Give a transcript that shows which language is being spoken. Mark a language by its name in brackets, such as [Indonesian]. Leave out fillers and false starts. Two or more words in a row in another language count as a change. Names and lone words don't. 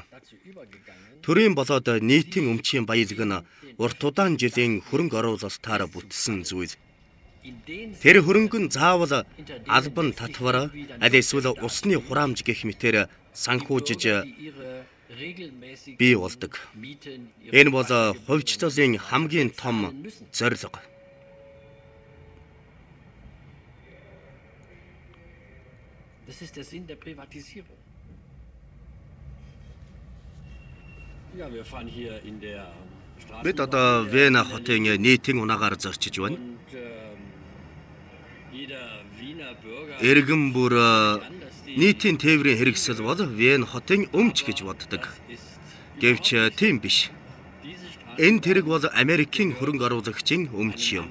[Mongolian] Төрийн болоод нийтийн өмчийн баялаг нь урт удаан жилийн хөрөнгө оруулалтаар бүтсэн зүйл. Тэр хөрөнгө нь заавал албан татвар, аль эсвэл усны хураамж гэх мэтээр санхүүжиж бий болдог. Энэ бол хувьчлалын хамгийн том зорилго. [German] Das ist der Sinn der Privatisierung. Ja, wir fahren hier in der Straße. [Mongolian] Бид одоо Вена хотын нийтийн унаагаар зорчиж байна. Иргэн бүр нийтийн тээврийн хэрэгсэл бол Вен хотын өмч гэж боддог. Гэвч тийм биш. Энэ тэрэг бол Америкийн хөрөнгө оруулагчийн өмч юм.